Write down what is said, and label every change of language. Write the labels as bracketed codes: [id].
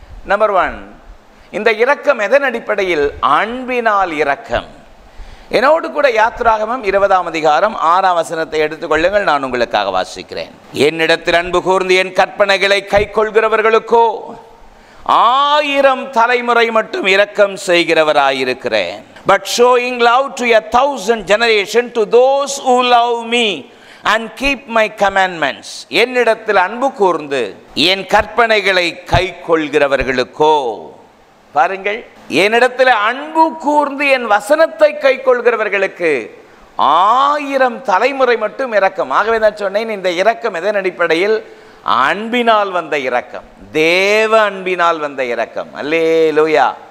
[ta] Number 1, இந்த இரக்கம் எதன் அடிப்படையில்? அன்பினால் இரக்கம். என்னோடு கூட யாத்திராகமம் 20ஆம் அதிகாரம் 6ஆம் வசனத்தை எடுத்துக்கொள்ளுங்கள். நான் உங்களுக்காக வாசிக்கிறேன். என்னிடத்தில் அன்பு கூர்ந்து என் கற்பனைகளை கை கொள்கிறவர்களுக்கோ 1000 தலைமுறை மட்டும் இரக்கம் செய்கிறவராயிருக்கிறேன். [en] But showing love to 1,000 generations to those who love me and keep my commandments. [ta] என்னிடத்தில் அன்பு கூர்ந்து என் கற்பனைகளை கை கொள்கிறவர்களுக்கோ, பாருங்கள், என்னிடத்தில் அன்பு கூர்ந்து என் வசனத்தை கை கொள்கிறவர்களுக்கு 1000 தலைமுறை மட்டும் இரக்கம். ஆகவே தான் சொன்னேன், இந்த இரக்கம் எதன் அடிப்படையில்? அன்பினால் வந்த இரக்கம், தேவ அன்பினால் வந்த இரக்கம். அல்லேலூயா.